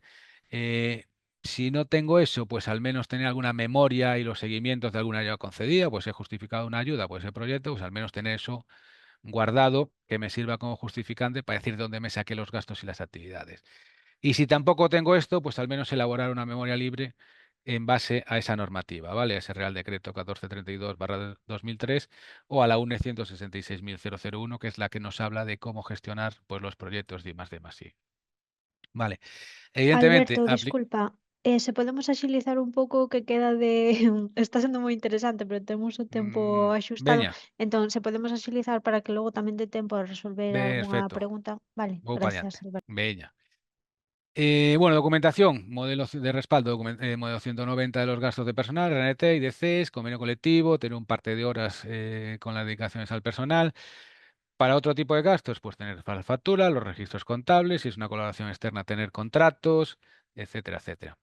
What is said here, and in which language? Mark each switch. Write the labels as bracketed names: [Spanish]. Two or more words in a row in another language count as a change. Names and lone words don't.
[Spanish] eh, si no tengo eso, pues al menos tener alguna memoria y los seguimientos de alguna ayuda concedida, pues he justificado una ayuda por ese proyecto, pues al menos tener eso guardado que me sirva como justificante para decir dónde me saqué los gastos y las actividades. Y si tampoco tengo esto, pues al menos elaborar una memoria libre en base a esa normativa, ¿vale? A ese Real Decreto 1432/2003 o a la UNE 166.001, que es la que nos habla de cómo gestionar pues, los proyectos de I+D+I. Vale. Evidentemente, [Galician] Alberto, disculpa, se podemos axilizar un pouco que queda de... Está sendo moi interesante, pero temos o tempo axustado, veña, entón se podemos axilizar para que logo tamén dé tempo a resolver algunha [Spanish] perfecto. [Galician] pregunta. Vale, Vou para [Spanish] gracias, [Galician] adiante. [Spanish] Alberto. [Galician] Veña. [Spanish] Bueno, documentación, modelo de respaldo, modelo 190 de los gastos de personal, RNT, IDCs, convenio colectivo, tener un parte de horas con las dedicaciones al personal. Para otro tipo de gastos, pues tener la factura, los registros contables, si es una colaboración externa, tener contratos, etcétera, etcétera.